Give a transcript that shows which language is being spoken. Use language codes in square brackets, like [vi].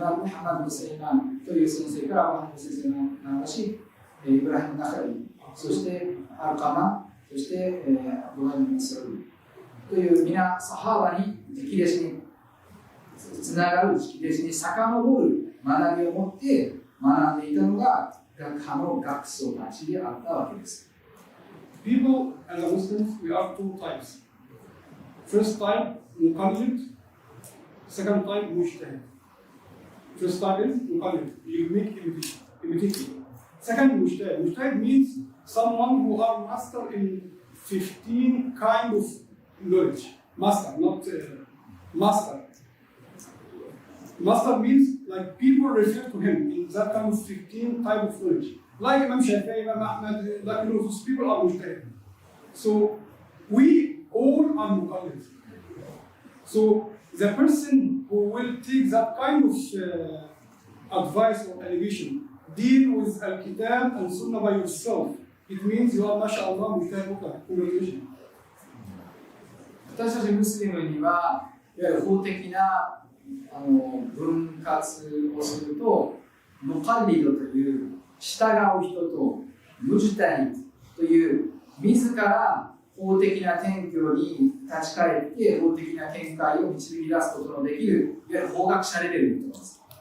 [ja] ハマド・セイマンという先生からアブ・ハニファ先生の学んだし、イブラヒム・ナカリ、そしてアルカマ、そしてアブ・ハニファ・サルという皆サハバに直弟子につながる直弟子に遡る学びを持って学んでいたのが学派の学祖たちであったわけです。 [en] People as a Muslims, we are two types. First type, muqallid. Second type, mujtahid. First type is muqallid. You make imitation. Second, mujtahid. Mujtahid means someone who are master in 15 kind of knowledge. Master, not master. Master means like people refer to him in that kind of 15 type of knowledge. Like Imam Shaykh, Imam Ahmad, like those people are mujtahid. So we all are muqallid. So the person who will take that kind of advice or elevation, deal with Al-Kitab and Sunnah by yourself. It means you are, mashallah, mujtahid muqallid. Congratulations. [ja] 私たちムスリムには、いわゆる法的な分割をすると、ムカリドという従う人と、ムジタイという自ら法的な典拠に立ち返って法的な見解を導き出すことのできる、いわゆる法学者レベルの人です。